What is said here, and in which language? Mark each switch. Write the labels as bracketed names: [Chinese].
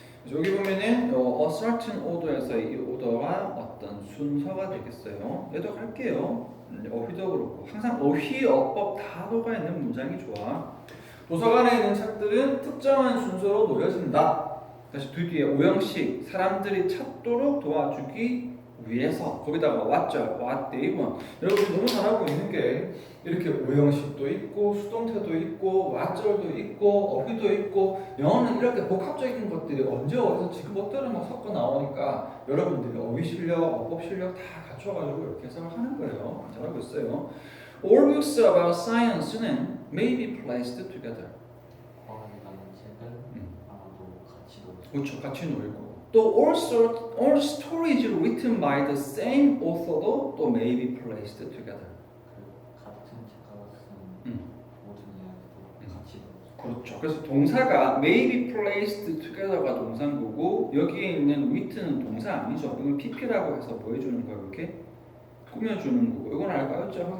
[Korean] 여기 보면은 [English] a certain order [Korean] 에서 이 order가 어떤 순서가 되겠어요. 얘도 할게요. 어휘도 그렇고 항상 어휘, 어법 다 녹아 있는 문장이 좋아. 도서관에 있는 책들은 특정한 순서로 놓여진다. 다시 뒤에 오형식 사람들이 찾도록 도와주기 위해서 거기다가 [English] what they want. [Korean] 여러분이 너무 잘하고 있는 게 이렇게 오형식도 있고 수동태도 있고 왓절도 있고 어휘도 있고 영어는 이렇게 복합적인 것들이 언제 어디서 지금 것들을 막 섞어 나오니까 여러분들이 어휘 실력, 어법 실력 다 갖춰가지고 이렇게 해석을 하는 거예요. 잘하고 있어요. [English] All books about science는 may be placed together. [Korean] 과학이라는 책은 아마도 같이 놓죠. 그렇죠. 같이 놓이고 또 [English] all stories written by the same author도 또 may be placed together. [Korean] 그 같은 작가가 쓴 모든 이야기도 같이 놓죠. 그렇죠. 그래서 동사가 [English] may be placed together [Korean] 가 동사인 거고 여기에 있는 wit는 동사 아니죠. 이건 pp라고 해서 뭐 해주는 거예요? 이렇게 꾸며주는 거고 이건 알까요?